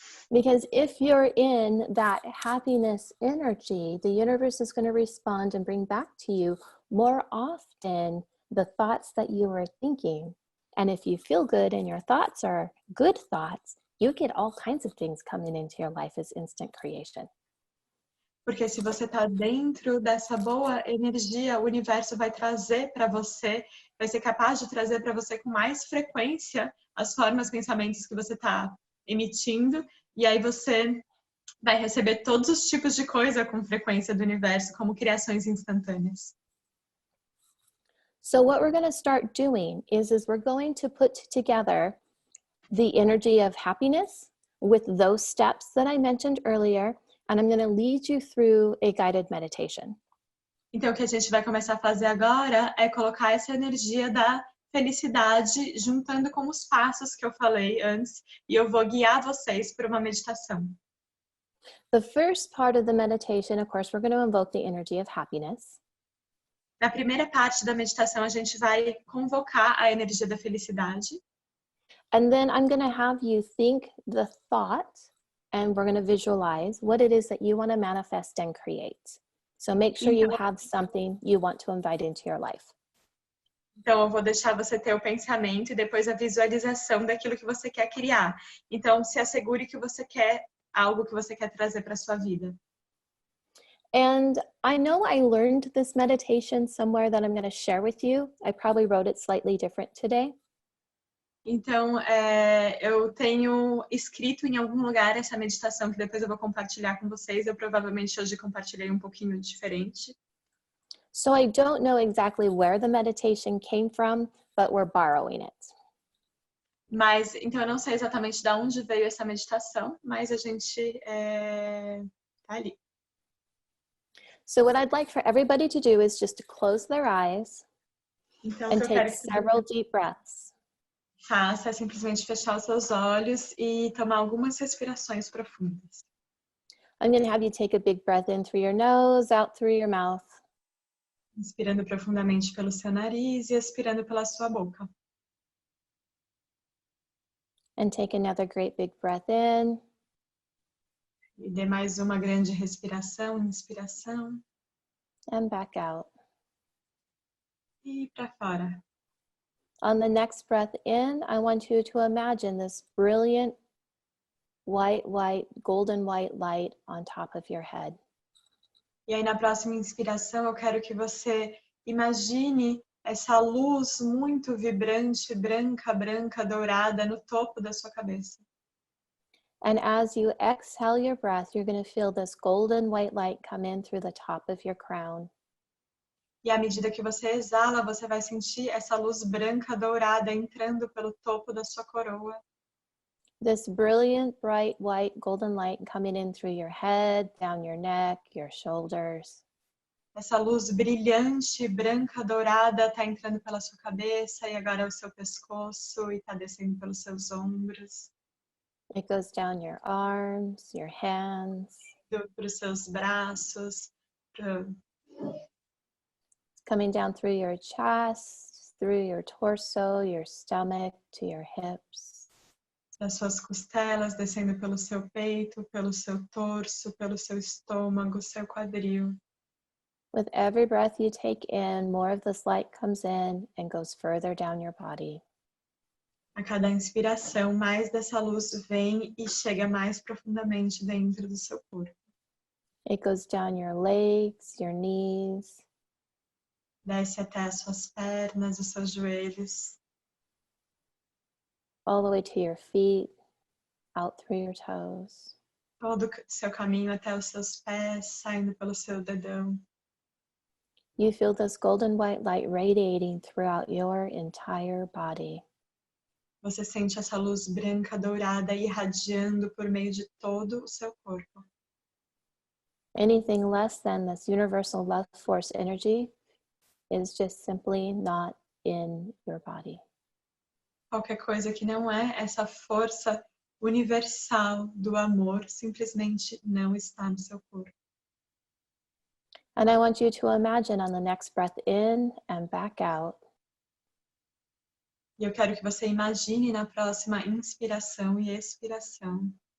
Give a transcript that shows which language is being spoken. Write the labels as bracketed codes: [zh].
[en] Because if you're in that happiness energy, the universe is going to respond and bring back to you more often the thoughts that you were thinking. And if you feel good and your thoughts are good thoughts, you get all kinds of things coming into your life as instant creation. [pt] Porque se você está dentro dessa boa energia, o universo vai trazer para você, vai ser capaz de trazer para você com mais frequência as formas, pensamentos que você está emitindo, e aí você vai receber todos os tipos de coisa com frequência do universo, como criações instantâneas. [en] So what we're going to start doing is we're going to put together the energy of happiness with those steps that I mentioned earlier, and I'm going to lead you through a guided meditation. [pt] Então, o que a gente vai começar a fazer agora é colocar essa energia da felicidade juntando com os passos que eu falei antes, e eu vou guiar vocês para uma meditação. [en] The first part of the meditation, of course, we're going to invoke the energy of happiness. [pt] Na primeira parte da meditação, a gente vai convocar a energia da felicidade. [en] And then I'm going to have you think the thought, and we're going to visualize what it is that you want to manifest and create. So make sure you have something you want to invite into your life. [pt] Então, eu vou deixar você ter o pensamento e depois a visualização daquilo que você quer criar. Então, se assegure que você quer algo que você quer trazer para a sua vida. [en] And I know I learned this meditation somewhere that I'm going to share with you. I probably wrote it slightly different today. [pt] Então, eu tenho escrito em algum lugar essa meditação que depois eu vou compartilhar com vocês. Eu provavelmente hoje compartilhei um pouquinho diferente. [en] So I don't know exactly where the meditation came from, but we're borrowing it. [pt] Mas, então, eu não sei exatamente de onde veio essa meditação, mas a gente tá ali. [en] So what I'd like for everybody to do is just to close their eyes [pt] Então, [en] and [pt] eu quero que [en] several deep breaths. [pt] faça é simplesmente fechar os seus olhos e tomar algumas respirações profundas. [en] I'm going to have you take a big breath in through your nose, out through your mouth. [pt] Inspirando profundamente pelo seu nariz e expirando pela sua boca. [en] And take another great big breath in. [pt] E dê mais uma grande respiração, inspiração. [en] And back out. [pt] E para fora. [en] On the next breath in, I want you to imagine this brilliant golden white light on top of your head. [pt] E aí na próxima inspiração eu quero que você imagine essa luz muito vibrante, branca, dourada no topo da sua cabeça. [en] And as you exhale your breath, you're going to feel this golden white light come in through the top of your crown. [pt] E à medida que você exala, você vai sentir essa luz branca, dourada entrando pelo topo da sua coroa. [en] This brilliant, bright, white, golden light coming in through your head, down your neck, your shoulders. [pt] Essa luz brilhante, branca, dourada está entrando pela sua cabeça e agora é o seu pescoço e está descendo pelos seus ombros. [en] It goes down your arms, your hands. [pt] Para os seus braços, [en] Coming down through your chest, through your torso, your stomach, to your hips. [pt] das suas costelas, descendo pelo seu peito, pelo seu torso, pelo seu estômago, seu quadril. [en] With every breath you take in, more of this light comes in and goes further down your body. [pt] A cada inspiração, mais dessa luz vem e chega mais profundamente dentro do seu corpo. [en] It goes down your legs, your knees. [pt] Desce até as suas pernas, os seus joelhos. [en] All the way to your feet, out through your toes. [pt] Todo o seu caminho até os seus pés, saindo pelo seu dedão. [en] You feel this golden white light radiating throughout your entire body. [pt] Você sente essa luz branca dourada irradiando por meio de todo o seu corpo. [en] Anything less than this universal love force energy is just simply not in your body. [pt] Qualquer coisa que não é essa força universal do amor simplesmente não está no seu corpo. [en] And I want you to imagine on the next breath in and back out. [pt] E eu quero que você imagine na próxima inspiração e expiração